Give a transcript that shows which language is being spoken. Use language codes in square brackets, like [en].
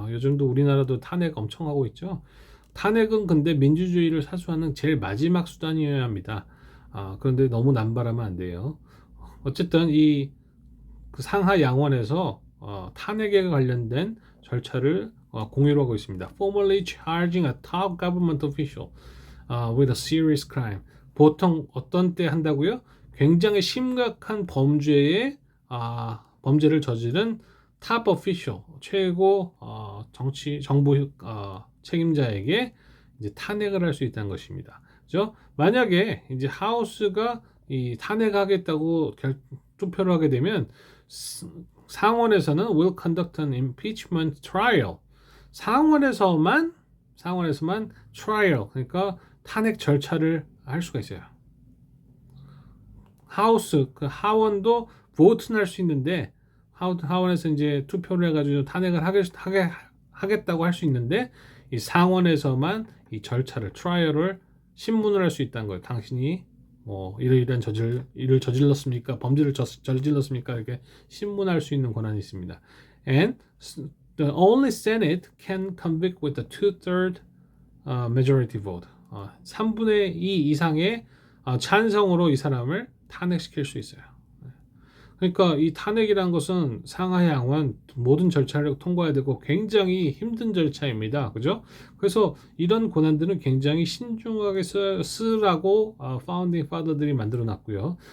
[ko] 요즘도 우리나라도 탄핵 엄청 하고 있죠. 탄핵은 근데 민주주의를 사수하는 제일 마지막 수단이어야 합니다. 그런데 너무 남발하면 안 돼요. 어쨌든 그 상하 양원에서 탄핵에 관련된 절차를 공유를 하고 있습니다. [en] Formally charging a top government official with a serious crime. [ko] 보통 어떤 때 한다고요? 굉장히 심각한 범죄를 저지른 탑 오피셜, 최고 정부 책임자에게 이제 탄핵을 할 수 있다는 것입니다. 그죠? 만약에 이제 하우스가 이 탄핵하겠다고 투표를 하게 되면 상원에서는 [en] will conduct an impeachment trial. [ko] 상원에서만 trial, 그러니까 탄핵 절차를 할 수가 있어요. 하원도 vote는 할 수 있는데 하원에서 이제 투표를 해가지고 탄핵을 하겠다고 할 수 있는데 이 상원에서만 이 절차를 트라이얼을 신문을 할 수 있다는 거예요. 당신이 이러이러한 일을 저질렀습니까? 범죄를 저질렀습니까? 이렇게 신문할 수 있는 권한이 있습니다. [en] And the only Senate can convict with a 2/3 majority vote. [ko] 3분의 2 이상의 찬성으로 이 사람을 탄핵시킬 수 있어요. 그러니까 이 탄핵이라는 것은 상하 양원 모든 절차를 통과해야 되고 굉장히 힘든 절차입니다. 그죠? 그래서 이런 권한들은 굉장히 신중하게 쓰라고 파운딩 파더들이 만들어 놨고요.